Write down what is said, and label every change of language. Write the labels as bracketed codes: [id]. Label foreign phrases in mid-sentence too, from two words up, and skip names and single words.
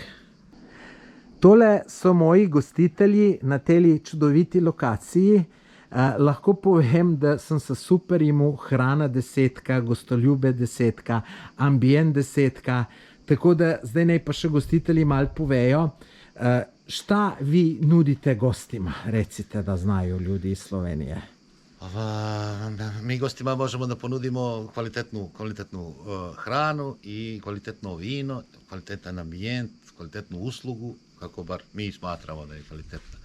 [sl] Tole so moji gostitelji na tej čudoviti lokaciji. Lahko povem, da sem se super imel, hrana 10, gostoljube 10, ambient 10, tako da zdaj naj pa še gostitelji malo povejo, [sr] šta vi nudite gostima, recite, da znajo ljudi iz Slovenije. Mi gostima možemo da ponudimo kvalitetnu hranu i kvalitetno vino, kvalitetan ambijent, kvalitetnu uslugu, kako bar mi smatramo da je kvalitetna.